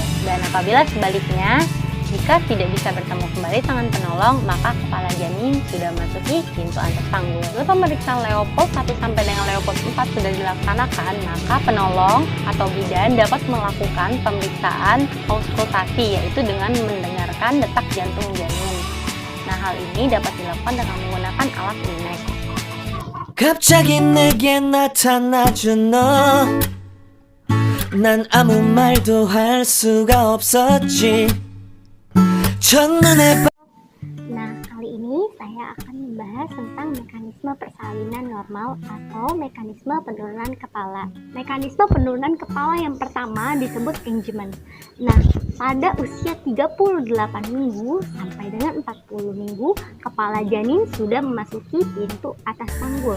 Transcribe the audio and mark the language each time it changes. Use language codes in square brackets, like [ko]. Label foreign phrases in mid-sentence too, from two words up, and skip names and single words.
[id] Dan apabila sebaliknya, jika tidak bisa bertemu kembali tangan penolong, maka kepala janin sudah memasuki pintu atas panggul. Lalu pemeriksaan Leopold 1 sampai dengan Leopold 4 sudah dilaksanakan, maka penolong atau bidan dapat melakukan pemeriksaan auskultasi, yaitu dengan mendengarkan detak jantung janin. Nah, hal ini dapat dilakukan dengan menggunakan alat Linex. [ko] 갑자기 내게 나타나준 너, 난 아무 말도 할 수가 없었지. 첫눈에 [id] Nah, kali ini saya akan membahas tentang mekanisme persalinan normal atau mekanisme penurunan kepala. Mekanisme penurunan kepala yang pertama disebut engagement. Nah, pada usia 38 minggu sampai dengan 40 minggu, kepala janin sudah memasuki pintu atas panggul.